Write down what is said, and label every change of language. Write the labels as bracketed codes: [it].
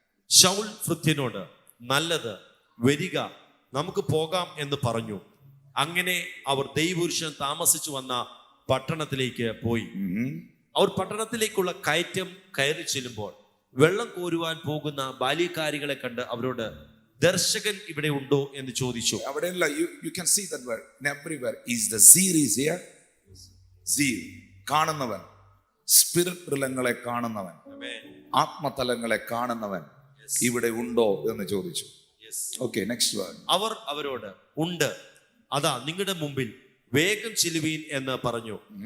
[ml] ശൗൽ ഭൃത്യനോട്, നല്ലത്, വരിക, നമുക്ക് പോകാം എന്ന് പറഞ്ഞു. അങ്ങനെ അവർ ദൈവപുരുഷൻ താമസിച്ചു വന്ന പട്ടണത്തിലേക്ക് പോയി. അവർ പട്ടണത്തിലേക്കുള്ള കയറ്റം കയറി ചെല്ലുമ്പോൾ വെള്ളം കോരുവാൻ പോകുന്ന ബാല്യക്കാരികളെ കണ്ട് അവരോട്, ദർശകൻ ഇവിടെ ഉണ്ടോ എന്ന് ചോദിച്ചു. അവിടെയല്ല, [en] you can see that word in everywhere. Is the series here? Zeal. [ml] കാണുന്നവൻ, സ്പിരിറ്റ് തലങ്ങളെ കാണുന്നവൻ, ആത്മതലങ്ങളെ കാണുന്നവൻ ഇവിടെ ഉണ്ടോ എന്ന് ചോദിച്ചു. [en] Okay, next word. [ml] അവർ അവരോട്, ഉണ്ട്, അതാ നിങ്ങളുടെ മുമ്പിൽ, വേഗം ചെല്ലുവീൻ എന്ന് പറഞ്ഞു.